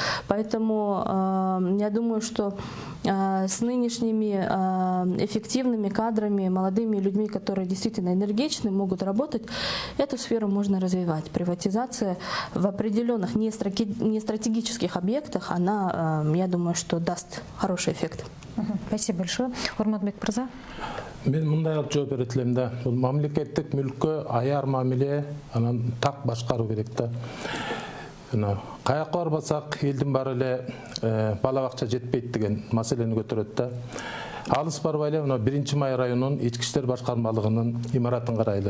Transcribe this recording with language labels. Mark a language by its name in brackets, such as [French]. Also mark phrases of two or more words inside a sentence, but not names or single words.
[Russian] Поэтому я думаю, что с нынешними эффективными кадрами, молодыми людьми, которые действительно энергичны, могут работать, эту сферу можно развивать. Приватизация в определенных не стратегических объектах, она, я думаю, что даст хороший эффект. Спасибо большое. [Kyrgyz] Урматбек Мырза. Мен мындай жооп берет элем да. Бул мамлекеттик мүлккө аяр мамиле анан так башкаруу керек да. Каяка барбасак элдин баары эле бала бакча жетпейт деген маселени көтөрөт да. Алыс барбай эле мына 1-Май районунун ички иштер башкармалыгынын имаратын карайлы.